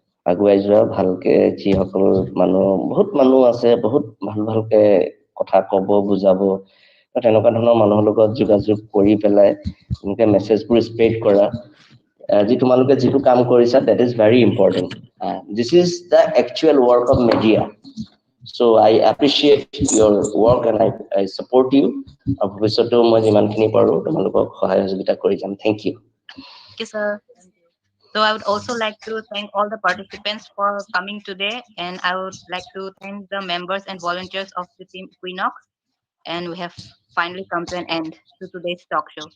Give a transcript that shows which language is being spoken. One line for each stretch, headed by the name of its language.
Assamese: আগুৱাই যোৱা ভালকে, যিসকল বহুত মানুহ আছে, বহুত ভালকে কথা ক'ব, বুজাব, তেনেকুৱা ধৰণৰ মানুহৰ লগত যোগাযোগ কৰি পেলাই এনেকে মেছেজবোৰ স্প্ৰেড কৰা। যি তোমালোকে যিটো কাম কৰিছা,
English: that is very important. This is the actual work of media. So I appreciate your work and I support you.
Assamese: আৰু ভৱিষ্যতেও মই যিমানখিনি পাৰোঁ তোমালোকক সহায় সহযোগিতা কৰি যাম।
English: Thank you. Thank you, sir. So I would also like to thank all the participants for coming today, and I would like to thank the members and volunteers of the team Equinox. And we have finally come to an end to today's talk show.